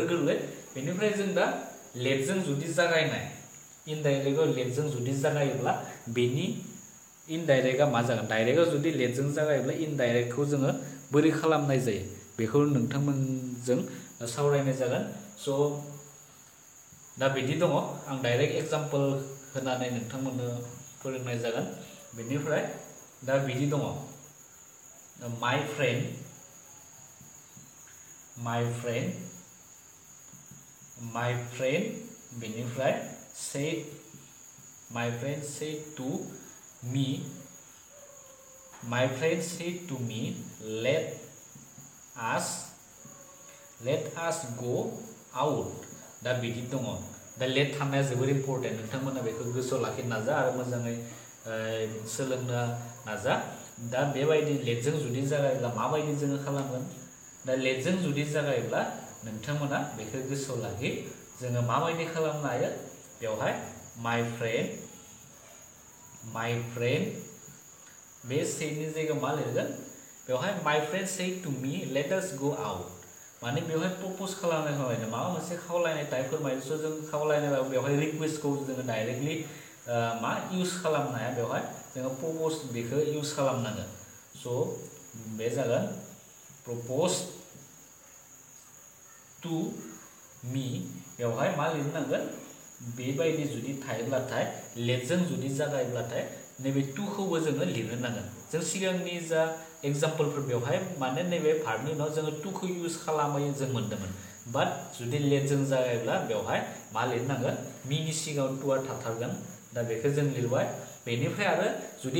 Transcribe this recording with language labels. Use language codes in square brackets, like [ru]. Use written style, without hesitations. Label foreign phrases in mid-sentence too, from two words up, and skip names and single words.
[brx] गोरलै बेनिफ्राय जों दा लेटजों जुदि जागायनाय इनडाइरेक्टआव लेटजों जुदि जागायोब्ला बेनि इनडाइरेक्टआ मा जागोन डाइरेक्टआव जुदि लेटजों जागायोब्ला इनडाइरेक्टखौ जोङो बोरै खालामनाय जायो बेखौ नोंथांमोनजों सावरायनाय जागोन स' दा बिदि दङ आं [en] direct example [brx] होनानै नोंथांमोननो फोरोंनाय जागोन बेनिफ्राय दा बिदि दङ [en] my friend बेनिफ्राय my friend said to me let us go out [brx] दा बिदि दङ दा लेट थानाया जोबोर इम्पर्टेन्ट नोंथांमोना बेखौ गोसोआव लाखिनो नाजा आरो मोजाङै सोलोंनो नाजा दा बेबायदि लेटजों जुदि जागायोब्ला माबायदि जोङो खालामगोन दा लेटजों जुदि जागायोब्ला नोंथांमोना बेखौ गोसोआव लाखि जोङो माबायदि खालामनो हायो बेवहाय my friend बे सेडनि जायगायाव मा लिरगोन बेवहाय [en] my friend said to me let us go out [brx] माने बेवहाय प्रप'ज खालामनाय माबा मोनसे खावलायनाय टाइप फोरमायसो जों खावलायनाय बेवहाय रिक्वेस्टखौ जोङो डाइरेक्टलि मा इउज खालामनो हाया बेवहाय जोङो प्रप'ज बेखौ इउज खालामनांगोन स' बे जागोन प्रप'ज [en] to me [brx] बेवहाय मा लिरनांगोन बेबायदि जुदि थायोब्लाथाय लेटजों जुदि जागायोब्लाथाय नैबे टुखौबो जोङो लिरनो नांगोन जों सिगांनि जा एग्जाम्पलफोर बेवहाय माने नैबे भार्बनि उनाव जोङो टुखौ इउज खालामै जों मोन्दोंमोन बाट जुदि लेटजों जागायोब्ला बेवहाय मा लिरनांगोन मिनि सिगाङाव टुआ थाथारगोन दा बेखौ जों लिरबाय बेनिफ्राय आरो जुदि